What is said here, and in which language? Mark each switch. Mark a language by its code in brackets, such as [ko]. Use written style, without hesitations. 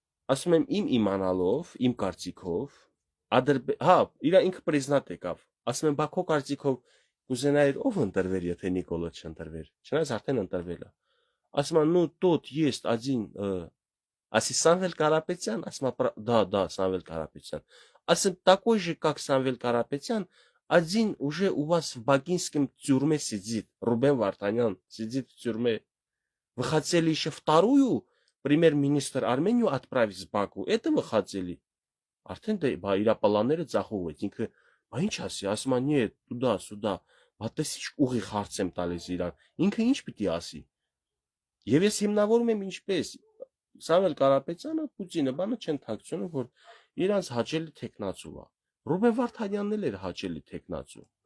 [hy] Ասում եմ իմ իմանալով, իմ կարծիքով, հա, իր ինքը պրիզնատ եկավ։ Ասում եմ, բա քո կարծիքով կուզենայիր ով ընտրվեր, եթե Նիկոլը չընտրվեր։ Չնայած արդեն ընտրվել է։ Ասում եմ, [ru] ну тот есть один, [hy] ասի Սամվել Կարապետյան, ասում եմ, да, Самвел Карапетян. [ru] Ասում такой же, как Самвел Карапетян, один уже у вас в Бакинском тюрьме сидит, Рубен Вартанян сидит в тюрьме. Вы хотели еще вторую премьер-министр Армению отправить в Баку? Это вы хотели? [hy] Արդեն դե բա իր պլանները ծախողվեց, ինքը բա ինչ ասի, ասում է, [ru] нет, туда, сюда, [hy] բա տեսի ուղիղ հարց եմ տալիս իրան, ինքը ինչ պիտի ասի։ Եվ ես հիմնավորում եմ ինչպես Սամվել Կարապետյանը, Պուտինը բանը չեն թաքցնում, որ իրանց հաճելի տեխնացու է։ Ռուբեն Վարդանյանն էլ էր հաճելի տեխնացու։